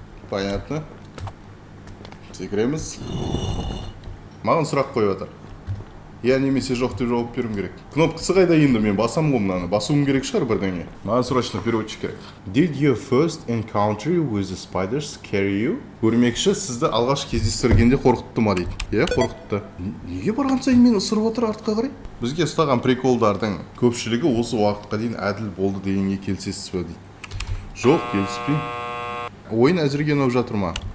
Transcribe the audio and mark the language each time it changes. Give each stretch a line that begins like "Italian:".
Kazakh: Понятно. Секіреміз. Маған сұрақ қойып отыр. Я немесе жоқ деп жауап беруім керек. Кнопкасы қайда енді, мен басам ғой мынаны. Басуым керек шығар бірдеңе. Маған срочно переводчик керек.
English: Did your first encounter with the spiders scare you?
Kazakh: Көрмекші сізді алғаш кездестіргенде қорқытты ма дейді. Иә, қорқытты. Неге барған сайын мен ысырып отыр артқа қарай? Бізге ұстаған приколдардың көпшілігі осы уақытқа дейін әділ болды дегенге келісесіз бе дейді. Жоқ, келіспеймін. Ойын әзірге ұнап жатыр ма?